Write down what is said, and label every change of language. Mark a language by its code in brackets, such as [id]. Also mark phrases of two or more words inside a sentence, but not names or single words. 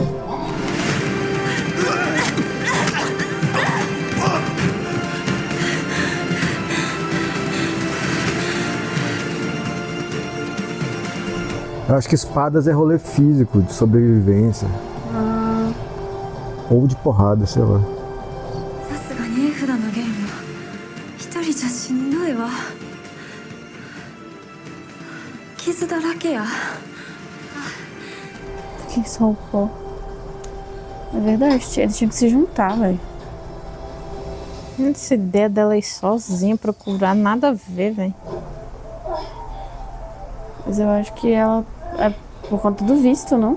[pt] Eu acho que espadas é rolê físico, de sobrevivência. Ou de porrada, sei lá. [ja] さすがに絵札のゲームは一人じゃしんどいわ。傷だらけや。 [pt] Que só o pó. É verdade, eles tinham que se juntar, velho. Essa ideia dela ir sozinha procurar nada a ver, velho. Mas eu acho que ela é por conta do visto, não?